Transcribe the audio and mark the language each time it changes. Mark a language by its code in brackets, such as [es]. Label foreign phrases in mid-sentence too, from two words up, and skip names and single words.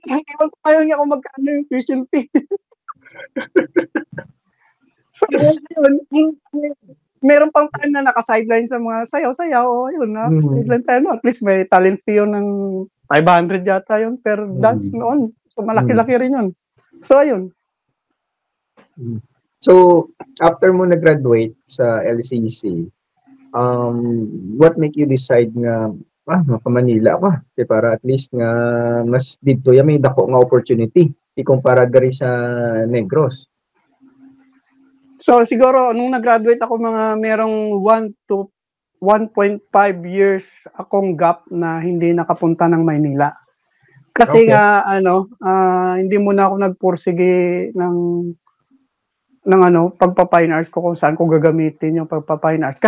[tl] Ewan ko ngayon nga kung magkano yung [en] tuition fee. [tl] So, yun, meron pang time na naka-sideline sa mga sayaw-sayaw. O, yun, sideline tayo. At least may [en] talent fee [tl] yun ng 500 yata yun per dance noon. So, malaki-laki rin yun. So, ayun. So, after mo nag-graduate sa LCC, [en] what make you decide [hil] nga maka-Manila ako para at least nga mas dito may dako nga opportunity ikumpara diri sa Negros. [tl] So siguro nung nag-graduate ako mga merong 1 to 1.5 years akong gap na hindi nakapunta ng Maynila. Kasi nga hindi muna ako nagpursige ng pagpa- [en] fine arts [tl] ko kung saan ko gagamitin yung pagpa- [en] fine arts.